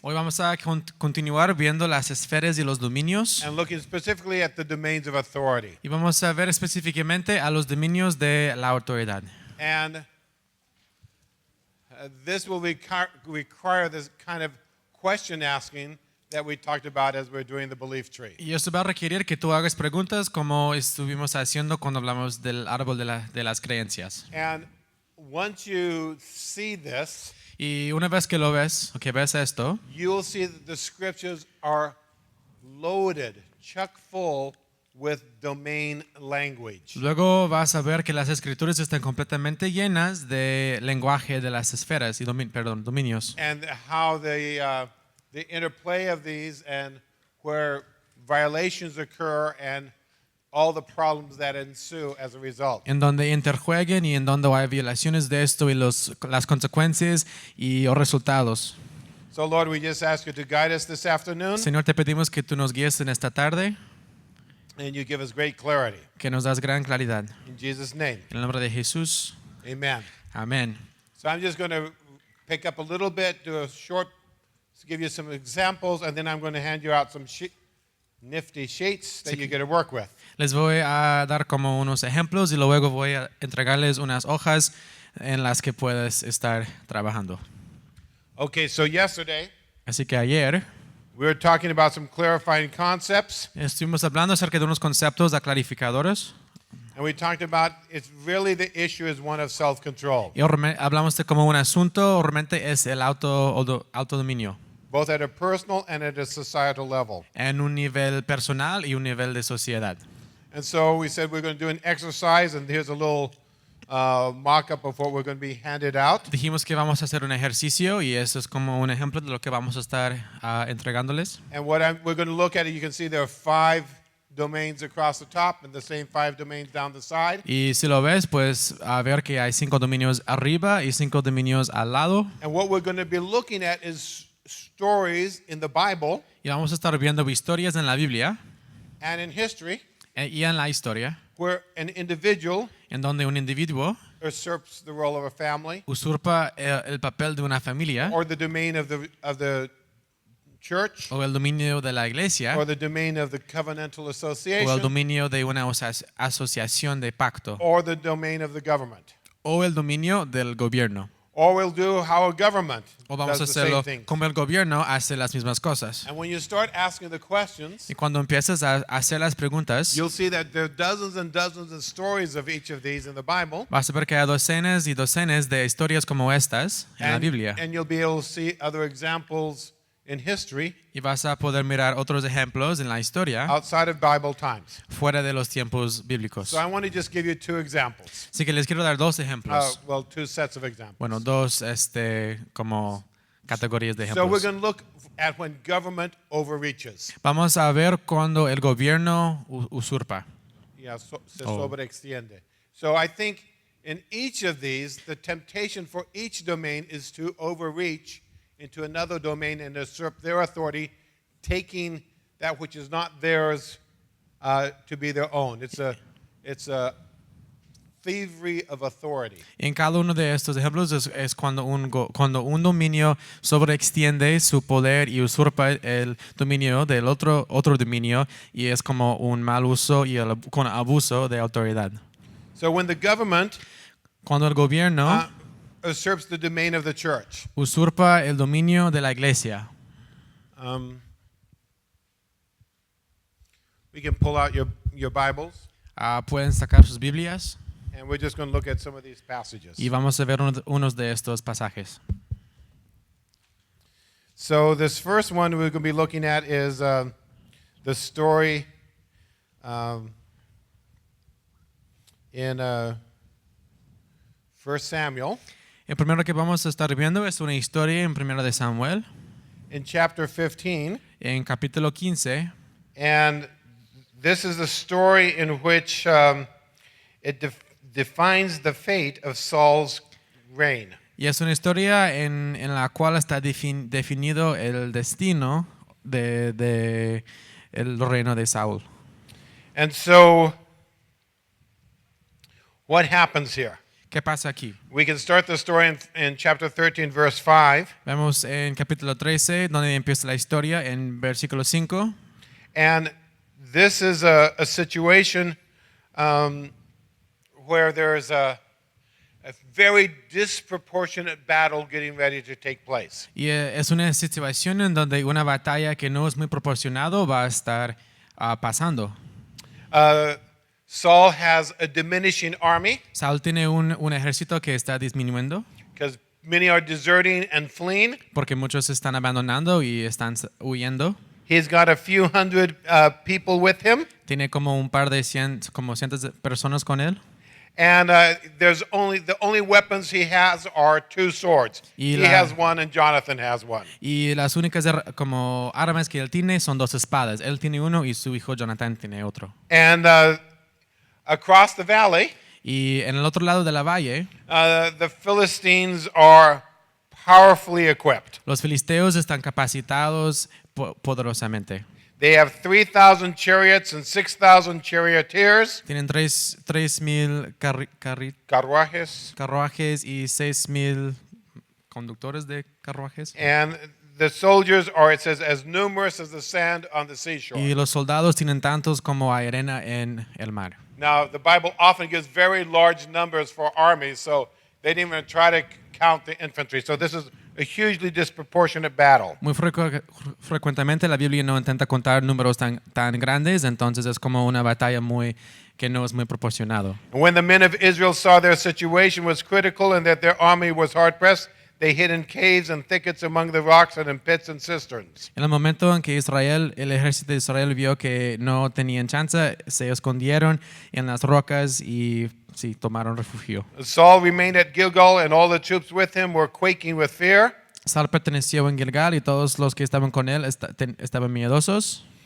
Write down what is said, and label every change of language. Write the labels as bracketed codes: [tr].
[es] hoy vamos a continuar viendo las esferas y los dominios [en] and looking specifically at the domains of authority. [es] y vamos a ver específicamente a los dominios de la autoridad. [en] And this will require this kind of question asking that we talked about as we're doing the belief tree. [es] Y esto va a requerir que tú hagas preguntas como estuvimos haciendo cuando hablamos del árbol de las creencias. [en] And once you see this, [es] Y una vez que lo ves, o que ves esto, [en] you'll see that the scriptures are loaded, chock full with domain language. [es] luego vas a ver que las escrituras están completamente llenas de lenguaje de las esferas y dominios. [en] And how the interplay of these and where violations occur and all the problems that ensue as a result. [es] En donde interjueguen y en donde hay violaciones de esto y las consecuencias y los resultados. [en] So Lord, we just ask you to guide us this afternoon [es] Señor, te pedimos que tú nos guíes en esta tarde, [en] and you give us great clarity. [es] que nos das gran claridad. [en] In Jesus' name, [es] En el nombre de Jesús, [en] amen. [es] amén. [en] So I'm just going to pick up a little bit, do a short, to give you some examples, and then I'm going to hand you out some nifty sheets that you get to work with. [es] Les voy a dar como unos ejemplos y luego voy a entregarles unas hojas en las que puedes estar trabajando. [en] Okay, so yesterday [es] Así que ayer [en] we were talking about some clarifying concepts, [es] estuvimos hablando acerca de unos conceptos clarificadores [en] and we talked about it's really the issue is one of self-control, [es] y hablamos de como un asunto realmente es el autodominio [en] both at a personal and at a societal level. [es] en un nivel personal y un nivel de sociedad. [en] And so we said we're going to do an exercise, and here's a little mock-up of what we're going to be handed out. [es] Dijimos que vamos a hacer un ejercicio y eso es como un ejemplo de lo que vamos a estar entregándoles. [en] And we're going to look at it, you can see there are 5 domains across the top and the same 5 domains down the side. [es] Y si lo ves, pues a ver que hay 5 dominios arriba y 5 dominios al lado. [en] And what we're going to be looking at is stories in the Bible [es] Y vamos a estar viendo historias en la Biblia [en] and in history [es] y en la historia [en] where an individual [es] en donde un individuo [en] usurps the role of a family [es] usurpa el papel de una familia [en] or the domain of the church [es] o el dominio de la iglesia [en] or the domain of the covenantal [es] o el [en] association [es] dominio de una asociación de pacto [en] or the domain of the government. [es] o el dominio del gobierno. [en] Or we'll do how a government [es] O vamos a [en] does the same [es] hacerlo [en] thing. [es] como el gobierno hace las mismas cosas. [en] And when you start asking the questions, [es] Y cuando empiezas a hacer las preguntas, [en] you'll see that there are dozens and dozens of stories of each of these in the Bible. [es] vas a ver que hay docenas y docenas de historias como estas en la Biblia. [en] And you'll be able to see other examples in history [es] Y vas a poder mirar otros ejemplos en la historia [en] outside of Bible times. [es] fuera de los tiempos bíblicos. [en] So I want to just give you 2 examples. [es] Así que les quiero dar 2 ejemplos. [en] 2 sets of examples. [es] Bueno, 2 como categorías de [en] So we're [es] ejemplos. [en] going to look at when government overreaches. [es] Vamos a ver cuando el gobierno usurpa. Yeah, se Oh. sobreextiende. [en] So I think in each of these, the temptation for each domain is to overreach into another domain and usurp their authority, taking that which is not theirs to be their own. It's a thievery of authority. [es] En cada uno de estos ejemplos es cuando un dominio sobreextiende su poder y usurpa el dominio del otro dominio y es como un mal uso y con abuso de autoridad. [en] So when the government [es] Cuando el gobierno [en] usurps the domain of the church, [es] usurpa el dominio de la iglesia. [en] we can pull out your Bibles, [es] Pueden sacar sus Biblias [en] and we're just going to look at some of these passages. [es] y vamos a ver unos de estos pasajes. [en] So this first one we're going to be looking at is the story in 1 Samuel [es] El primero que vamos a estar viendo es una historia en 1 de Samuel, [en] in chapter 15. [es] en capítulo 15. [en] And this is the story in which it defines the fate of Saul's reign. [es] Y es una historia en la cual está definido el destino de el reino de Saúl. [en] And so, what happens here? [es] ¿Qué pasa aquí? [en] We can start the story in chapter 13, verse 5. [es] Vemos en capítulo 13, donde empieza la historia, en versículo 5. [en] And this is a situation where there's a very disproportionate battle getting ready to take place. [es] Y es una situación en donde una batalla que no es muy proporcionado va a estar pasando. [en] Saul has a diminishing army [es] Saúl tiene un ejército que está disminuyendo [en] because many are deserting and fleeing. [es] porque muchos están abandonando y están huyendo. [en] He's got a few hundred people with him, [es] Tiene como un par de como cientos de personas con él. [en] and the only weapons he has are two swords. [es] Y [en] He has one, and Jonathan has one. [es] Y las únicas como armas que él tiene son dos espadas. Él tiene uno y su hijo Jonathan tiene otro. [en] And across the valley, [es] Y en el otro lado de la valle, [en] the Philistines are powerfully equipped. [es] los filisteos están capacitados poderosamente. [en] They have 3,000 chariots and 6,000 charioteers, [es] Tienen 3,000 carruajes, carruajes y 6,000 conductores de carruajes. [en] and the soldiers are, it says, as numerous as the sand on the seashore. [es] Y los soldados tienen tantos como hay arena en el mar. [en] Now, the Bible often gives very large numbers for armies, so they didn't even try to count the infantry. So this is a hugely disproportionate battle. [es] Muy frecuentemente la Biblia no intenta contar números tan grandes, entonces es como una batalla que no es muy proporcionado. [en] And when the men of Israel saw their situation was critical and that their army was hard pressed, they hid in caves and thickets among the rocks and in pits and cisterns. [es] En el momento en que el ejército de Israel vio que no tenían chance, se escondieron en las rocas y sí, tomaron refugio. [en] Saul remained at Gilgal, and all the troops with him were quaking with fear. [es] Saúl perteneció en Gilgal y todos los que estaban con él estaban miedosos.